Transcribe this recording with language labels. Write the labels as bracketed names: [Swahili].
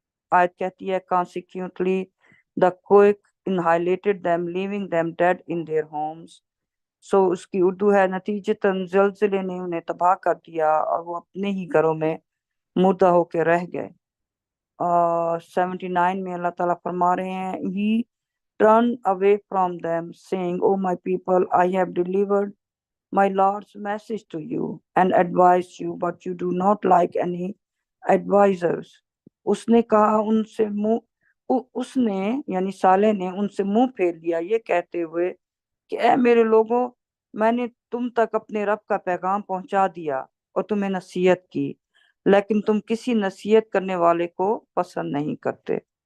[Urdu] آیت کہتی ہے [English] consequently the quake annihilated them leaving them dead in their homes. [Urdu] سو اس کی اردو ہے نتیجتاً زلزلے نے انہیں تباہ کر دیا اور وہ اپنے ہی گھروں میں مردہ ہو کے رہ گئے. 79 میں اللہ تعالیٰ فرما رہے ہیں [English] He turned away from them saying, O my people, I have delivered my Lord's message to you and advised you, but you do not like any advisors. [Urdu] اس نے کہا ان سے اس نے یعنی صالح نے ان سے منہ پھیر لیا یہ کہتے ہوئے کہ اے میرے لوگوں میں نے تم تک اپنے رب کا پیغام پہنچا دیا اور تمہیں نصیحت کی لیکن تم کسی نصیحت کرنے والے کو پسند نہیں کرتے.